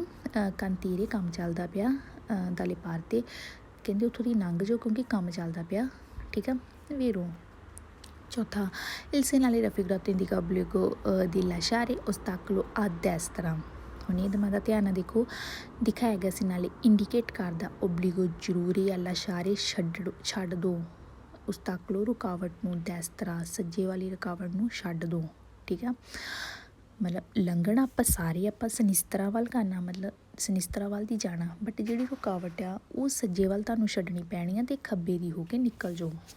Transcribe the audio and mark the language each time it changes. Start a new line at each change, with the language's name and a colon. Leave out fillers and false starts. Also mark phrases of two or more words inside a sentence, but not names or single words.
Punjabi: cantiere ਕੰਮ ਚੱਲਦਾ ਪਿਆ ਦਾਲੇ ਪਾਰ 'ਤੇ, ਕਹਿੰਦੇ ਉੱਥੋਂ ਦੀ ਲੰਘ ਜਾਓ ਕਿਉਂਕਿ ਕੰਮ ਚੱਲਦਾ ਪਿਆ, ਠੀਕ ਆ। ਵੀਰੋ ਚੌਥਾ
Italian: il segnale raffigurato indica obbligo di lasciare ostacolo a destra।
Punjabi: ਹੁਣ ਇਹ ਦਮਾਂ ਦਾ ਧਿਆਨ ਨਾਲ ਦੇਖੋ, ਦਿਖਾਇਆ ਗਿਆ segnale ਇੰਡੀਕੇਟ ਕਰਦਾ obbligo ਜ਼ਰੂਰੀ ਆ, lasciare ਛੱਡ ਦਿਓ, ostacolo ਰੁਕਾਵਟ ਨੂੰ, destra ਸੱਜੇ ਵਾਲੀ ਰੁਕਾਵਟ ਨੂੰ ਛੱਡ ਦਿਓ, ਠੀਕ ਆ। ਮਤਲਬ ਲੰਘਣਾ ਆਪਾਂ ਸਾਰੇ ਆਪਾਂ ਸਿਨਿਸਤਰਾ ਵੱਲ ਕਰਨਾ, ਮਤਲਬ ਸਿਨਿਸਤਰਾ ਵੱਲ ਦੀ ਜਾਣਾ, ਬਟ ਜਿਹੜੀ ਰੁਕਾਵਟ ਆ ਉਹ ਸੱਜੇ ਵੱਲ ਤੁਹਾਨੂੰ ਛੱਡਣੀ ਪੈਣੀ ਆ ਅਤੇ ਖੱਬੇ ਦੀ ਹੋ ਕੇ ਨਿਕਲ ਜਾਓ।